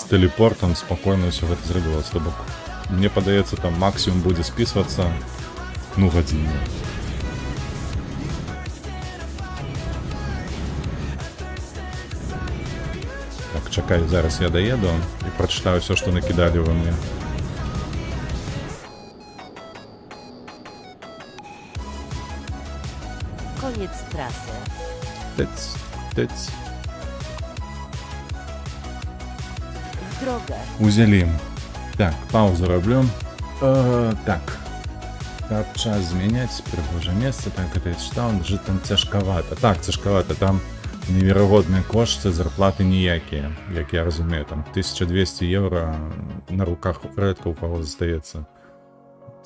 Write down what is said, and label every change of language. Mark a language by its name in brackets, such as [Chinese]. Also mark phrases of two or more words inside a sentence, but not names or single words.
[Belarusian] з тэлепортам спакойна ўсё гэта зрабілася. То бок мне падаецца, там максімум будзе спісвацца гадзіну. Так, чакай, зараз я даеду і прачытаю ўсё, што накідалі ва мне. [Polish] Koniec trasy. [Belarusian] Тыц. [Polish] W drogę. [Belarusian] Узялі. Так, паузу раблю. Так. Каб час змяняць, прыгожае месца, так гэта я чытаў, жыць там цяжкавата. Так, цяжкавата, там неверагодныя кошты, зарплаты ніякія, як я разумею, там 1200 евро на руках рэдка ў каго застаецца.